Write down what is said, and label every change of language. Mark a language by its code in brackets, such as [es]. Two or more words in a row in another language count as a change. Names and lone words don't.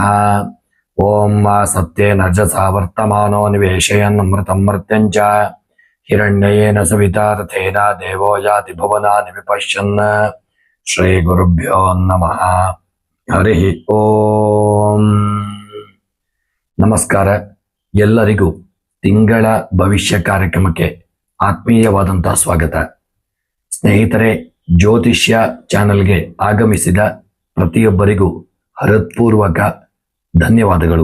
[sa] ओं मा सत्येन रजसा वर्तमानो निवेशयन्नमृतं मर्त्यं च हिरण्येन सवितार्थेन देवो याति भुवनानि विपश्यन्। श्रीगुरुभ्यो नमः। ಹರಿ ಓಂ ನಮಸ್ಕಾರ. [kn] ಎಲ್ಲರಿಗೂ ತಿಂಗಳ ಭವಿಷ್ಯ ಕಾರ್ಯಕ್ರಮಕ್ಕೆ ಆತ್ಮೀಯವಾದಂತಹ ಸ್ವಾಗತ. ಸ್ನೇಹಿತರೆ, ಜ್ಯೋತಿಷ್ಯ ಚಾನೆಲ್ಗೆ ಆಗಮಿಸಿದ ಪ್ರತಿಯೊಬ್ಬರಿಗೂ ಹೃತ್ಪೂರ್ವಕ ಧನ್ಯವಾದಗಳು.